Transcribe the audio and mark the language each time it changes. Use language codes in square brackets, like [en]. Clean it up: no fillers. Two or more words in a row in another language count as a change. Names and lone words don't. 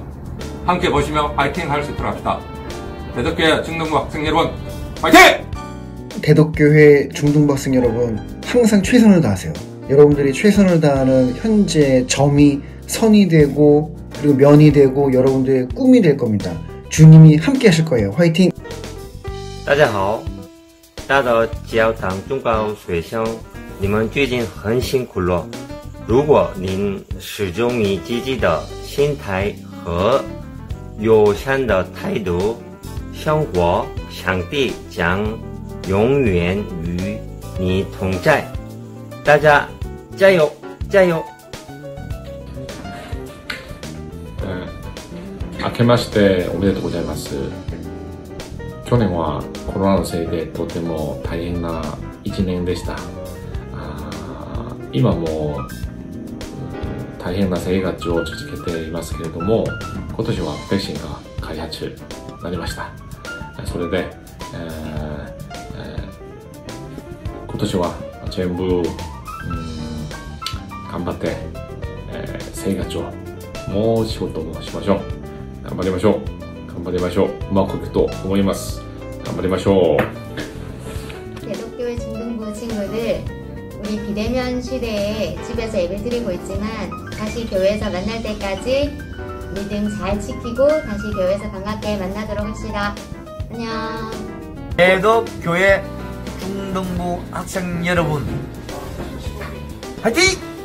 [ko] 함께 보시며 파이팅 할 수 있도록 합시다. 배덕교회 중등부 학생 여러분, 파이팅! 배덕교회 중등부 학생 여러분, 항상 최선을 다하세요. 여러분들이 최선을 다하는 현재 점이 선이 되고 그리고 면이 되고 여러분들의 꿈이 될 겁니다. 주님이 함께 하실 거예요. 화이팅! [zh] 大家好，大岛教堂中高学生，你们最近很辛苦了。如果您始终以积极的心态和友善的态度生活，上帝将永远与你同在。大家加油，加油！ [ja] 明けましておめでとうございます。去年はコロナのせいでとても大変な1年でした。今も大変な生活を続けていますけれども、今年はワクチンが開発になりました。それで、今年は全部、頑張って、生活をもう仕事もしましょう。頑張りましょう。頑張りましょう。うまくいくと思います。頑張りましょう。 [ko] 배덕교회 중등부 친구들, 우리 비대면 시대에 집에서 예배드리고 있지만 다시 교회에서 만날 때까지 믿음 잘 지키고 다시 교회에서 반갑게 만나도록 합시다. 안녕. 배덕교회 중등부 학생 여러분, 화이팅!